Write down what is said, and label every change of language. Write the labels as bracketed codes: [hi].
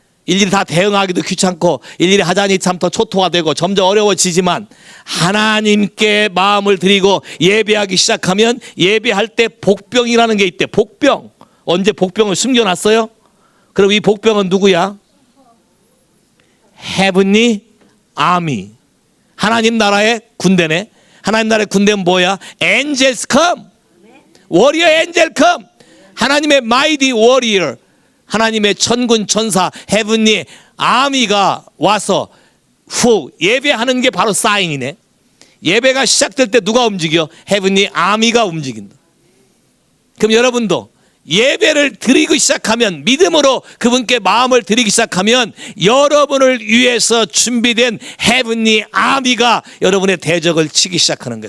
[ko] 일일이 다 대응하기도 귀찮고 일일이 하자니 참 더 초토화 되고 점점 어려워지지만, 하나님께 마음을 드리고 예배하기 시작하면 예배할 때 복병이라는 게 있대. 복병. 언제 복병을 숨겨놨어요? 그럼 이 복병은 누구야? Heavenly Army. 하나님 나라의 군대네. 하나님 나라의 군대는 뭐야? [en] Angels come. Warrior angel come. [ko] 하나님의 [en] mighty warrior. [ko] 하나님의 천군 천사 Heavenly Army가 와서 예배하는 게 바로 사인이네. 예배가 시작될 때 누가 움직여? Heavenly Army가 움직인다. 그럼 여러분도 예배를 드리기 시작하면, 믿음으로 그분께 마음을 드리기 시작하면 여러분을 위해서 준비된 Heavenly Army가 여러분의 대적을 치기 시작하는 거예요.